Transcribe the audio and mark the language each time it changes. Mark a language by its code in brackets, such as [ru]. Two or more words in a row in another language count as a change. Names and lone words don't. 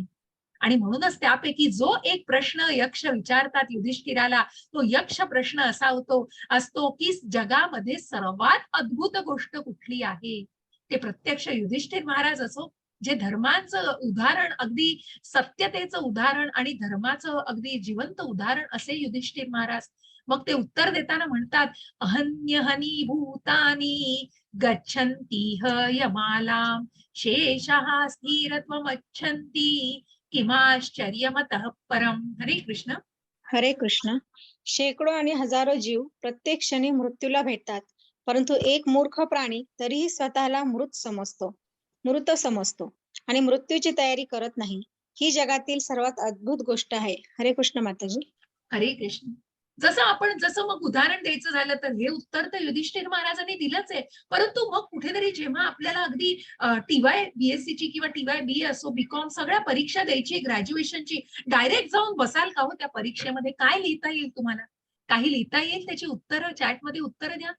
[mr] आणि म्हणूनच त्यापैकी जो एक प्रश्न यक्ष विचारतात युधिष्ठिराला, तो यक्ष प्रश्न असा असतो की जगामध्ये सर्वात अद्भुत गोष्ट कुठली आहे. ते प्रत्यक्ष युधिष्ठिर महाराज असो, जे धर्माचं उदाहरण, अगदी सत्यतेचं उदाहरण आणि धर्माचं अगदी जिवंत उदाहरण असे युधिष्ठिर महाराज. मग ते उत्तर देताना म्हणतात, [sa] अहन्यहनी भूतानी गच्छन्ति यमालाम शेषः स्थिरत्वमच्छन्ति किमाश्चर्यमतः परम. हरे कृष्ण. हरे कृष्ण. [mr] शेकडो आणि हजारो जीव प्रत्येक क्षणी मृत्यूला भेटतात, परंतु एक मूर्ख प्राणी तरीही स्वतःला मृत समजतो आणि मृत्यूची तयारी करत नाही. ही जगातील सर्वात अद्भुत गोष्ट आहे. [sa] हरे कृष्ण माताजी. हरे कृष्ण. [mr] जसं मग उदाहरण द्यायचं झालं तर हे उत्तर तर युधिष्ठिर महाराजांनी दिलंच आहे. परंतु मग कुठेतरी जेव्हा आपल्याला अगदी टीवाय बीएससीची किंवा टीवाय बी असो, बीकॉम सगळ्या परीक्षा द्यायची, ग्रॅज्युएशनची, डायरेक्ट जाऊन बसाल का हो त्या परीक्षेमध्ये? काय लिहिता येईल तुम्हाला? काही लिहिता येईल त्याची उत्तरं, चॅटमध्ये उत्तरं द्या.